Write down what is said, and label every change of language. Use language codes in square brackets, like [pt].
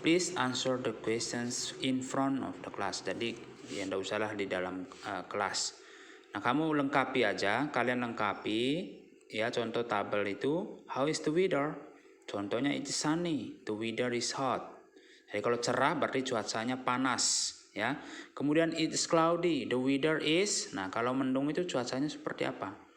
[en] Please answer the questions in front of the class. [id] Jadi ya enggak usahlah di dalam kelas. Nah, kamu lengkapi aja, kalian lengkapi ya contoh tabel itu. [en] How is the weather? [id] Contohnya [en] it is sunny, the weather is hot. [id] Jadi kalau cerah berarti cuacanya panas ya. Kemudian [en] it is cloudy, the weather is. [id] Nah, kalau mendung itu cuacanya seperti apa?